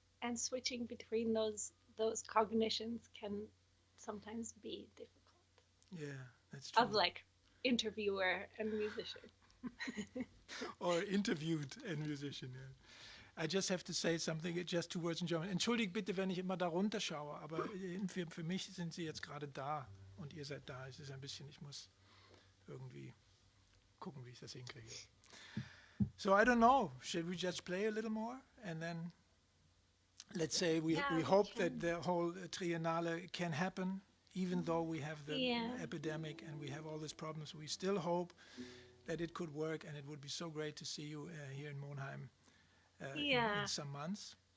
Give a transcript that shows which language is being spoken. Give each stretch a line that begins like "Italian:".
English: And switching between those cognitions can sometimes be difficult. Yeah, that's true. Of like interviewer and musician. Or interviewed and musician. Yeah. I just have to say something, just two words in German.
German: Entschuldigt bitte, wenn ich immer da runterschaue, aber für mich sind Sie jetzt gerade da und ihr seid da. Es ist ein bisschen, ich muss irgendwie gucken, wie ich das hinkriege.
English: So I don't know, should we just play a little more and then let's say we hope that the whole Triennale can happen, even though we have the epidemic and we have all these problems. We still hope that it could work, and it would be so great to see you here in Monheim in some months.